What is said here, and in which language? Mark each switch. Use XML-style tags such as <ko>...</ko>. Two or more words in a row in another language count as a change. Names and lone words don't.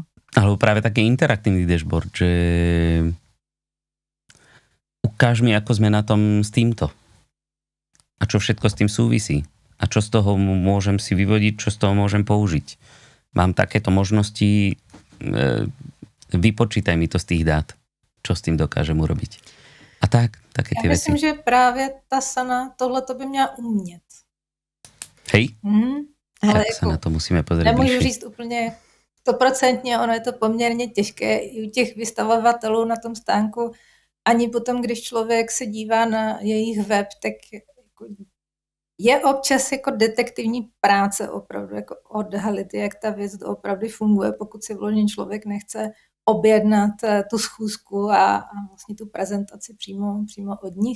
<sk>Alebo práve taký interaktívny dashboard, že ukáž mi, ako sme na tom s týmto. A čo všetko s tým súvisí. A čo z toho môžem si vyvodiť, čo z toho môžem použiť. Mám takéto možnosti, vypočítaj mi to z tých dát, čo s tým dokážem urobiť. A také tie veci.</sk> <cs>Já myslím, že právě ta Sana tohleto by měla umět.</cs> <sk>Hej? Ale tak sa na to musíme pozrieť.</sk> <cs>Nemůžu říct úplně 100%, ono je to poměrně těžké i u těch vystavovatelů na tom stánku. Ani potom, když člověk se dívá na jejich web, tak je občas jako detektivní práce opravdu, jako odhalit, jak ta věc opravdu funguje, pokud si vložně člověk nechce objednat tu schůzku a vlastně tu prezentaci přímo od nich.</cs>